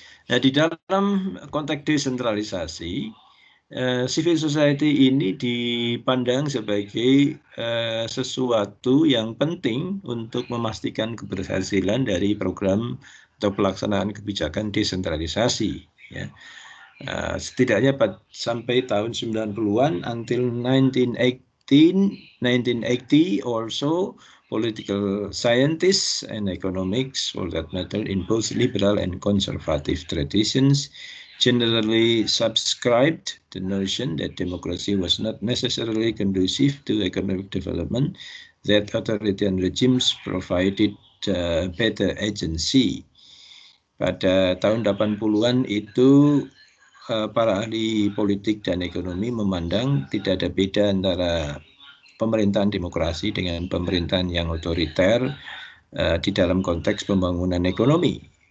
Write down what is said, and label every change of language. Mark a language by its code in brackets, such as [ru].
[id] Nah, di dalam konteks desentralisasi, civil society ini dipandang sebagai sesuatu yang penting untuk memastikan keberhasilan dari program atau pelaksanaan kebijakan desentralisasi. Ya. Setidaknya sampai tahun 90-an, [en] until 1980 or so, political scientists and economics, for that matter, in both liberal and conservative traditions, generally subscribed the notion that democracy was not necessarily conducive to economic development, that authoritarian regimes provided better agency. [id] Pada tahun 80-an itu para ahli politik dan ekonomi memandang tidak ada beda antara pemerintahan demokrasi dengan pemerintahan yang otoriter di dalam konteks pembangunan ekonomi.